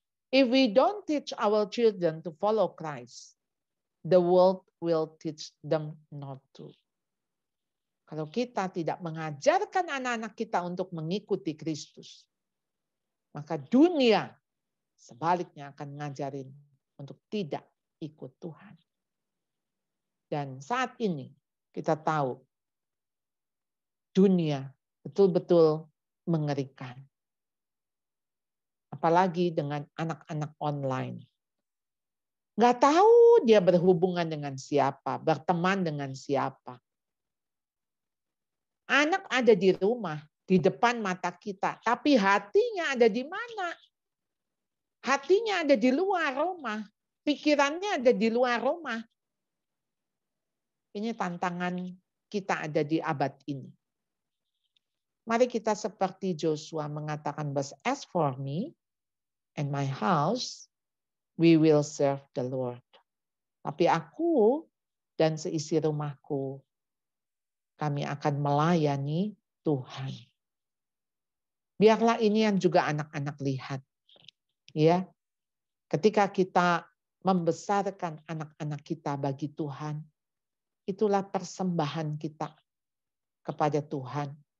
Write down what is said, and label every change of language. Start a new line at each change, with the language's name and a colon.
English: If we don't teach our children to follow Christ, the world will teach them not to.
Indonesian: Kalau kita tidak mengajarkan anak-anak kita untuk mengikuti Kristus, maka dunia sebaliknya akan ngajarin untuk tidak ikut Tuhan. Dan saat ini kita tahu dunia betul-betul mengerikan. Apalagi dengan anak-anak online. Nggak tahu dia berhubungan dengan siapa, berteman dengan siapa. Anak ada di rumah, di depan mata kita, tapi hatinya ada di mana? Hatinya ada di luar rumah, pikirannya ada di luar rumah. Ini tantangan kita ada di abad ini. Mari kita seperti Joshua mengatakan,
English: "But as for me and my house, we will serve the Lord."
Indonesian: Tapi aku dan seisi rumahku, kami akan melayani Tuhan. Biarlah ini yang juga anak-anak lihat. Ya, ketika kita membesarkan anak-anak kita bagi Tuhan, itulah persembahan kita kepada Tuhan.